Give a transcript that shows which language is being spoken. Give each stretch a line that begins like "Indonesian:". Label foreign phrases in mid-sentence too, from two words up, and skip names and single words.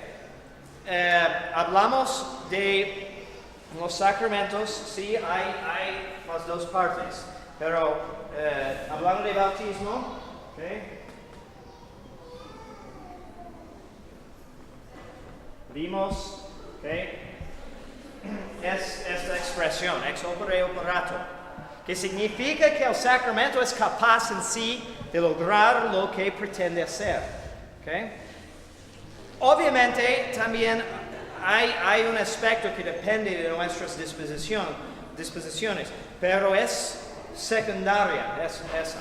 Spanish: Hablamos de los sacramentos, sí, hay las dos partes, pero hablando de bautismo, okay, vimos, okay, es esta expresión,
Latin: ex opere operato,
Spanish: que significa que el sacramento es capaz en sí de lograr lo que pretende hacer. Okay. Obviamente también hay un aspecto que depende de nuestras disposiciones, pero es secundaria, es esa.